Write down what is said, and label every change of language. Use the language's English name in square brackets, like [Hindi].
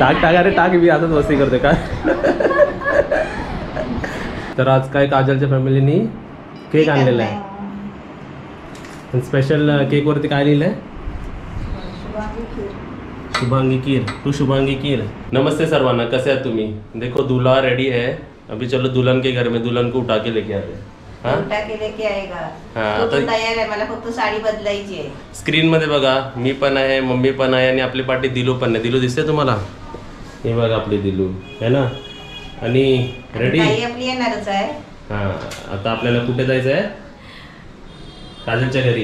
[Marathi] टाक अरे टाक, मी असंच मस्ती करते काय. तर आज काय काजलच्या फॅमिलीनी केक आणलेला आहे. स्पेशल केकवरती काय लिहिलं आहे? शुभांगी खीर. टू शुभांगी खीर. नमस्ते सर्वांना, कैसे आहात तुम्ही? [Hindi] देखो दूल्हा रेडी है. अभी चलो दुल्हन के घर में दुल्हन को उठा के लेके आते हैं. उठा के लेके आएगा. हाँ, [Marathi] तो तयार आहे, मला फक्त साडी बदलायची आहे. स्क्रीन मध्ये बघा, मी पण आहे, मम्मी पण आहे आणि आपली पाठी दिलू पण आहे. दिलू दिसते तुम्हाला? हे बघा आपली दिलू [Hindi] है ना. [Marathi] आणि रेडी आपली येणारच आहे. हा, आता आपल्याला कुठे जायचं आहे? काजलच्या घरी.